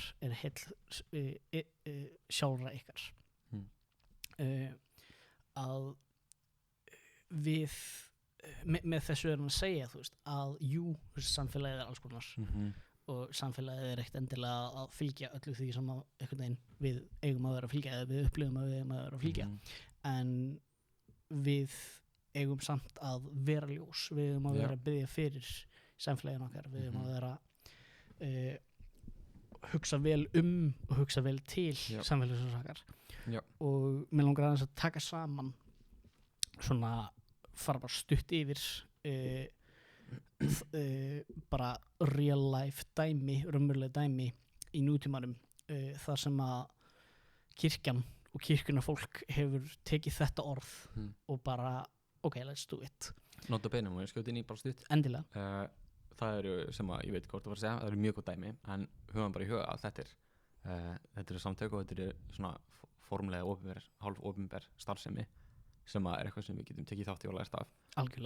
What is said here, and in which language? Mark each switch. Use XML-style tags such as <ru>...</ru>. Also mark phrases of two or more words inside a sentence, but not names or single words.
<is>er heill sjálfra ykkar að við með þessu hann að segja þú veist, að jú, samfélagið alls konar og samfélagið ekkert endilega að fylgja öllu því sem að einhvern veginn við eigum að vera að fylgja eða við upplifum að við eigum að vera að fylgja en við eigum samt að vera ljós, við eigum að vera að biðja fyrir samfélagin okkar, við eigum að vera hugsa vel og hugsa vel til samfélagsins okkar og mér langar aðeins að taka saman svona fara bara stutt yfir bara</is> <en>real life</en> <is>dæmi, raunveruleg dæmi í nútímanum þar sem að kirkjan og kirkjuna fólk hefur tekið þetta orð og bara</is> <en>ok, let's do it.</en> <la>Nota bene,</la> <is>og ég skjóti inn í bara stutt. Endilega. Það eru sem að, ég veit hvort þú var að segja, það eru mjög góð dæmi, en höfum bara í huga að þetta eru samtök og þetta eru svona formlega hálf opinber starfsemi sem að eitthvað sem við getum tekið þátt í og lært af. Algjörlega.</is>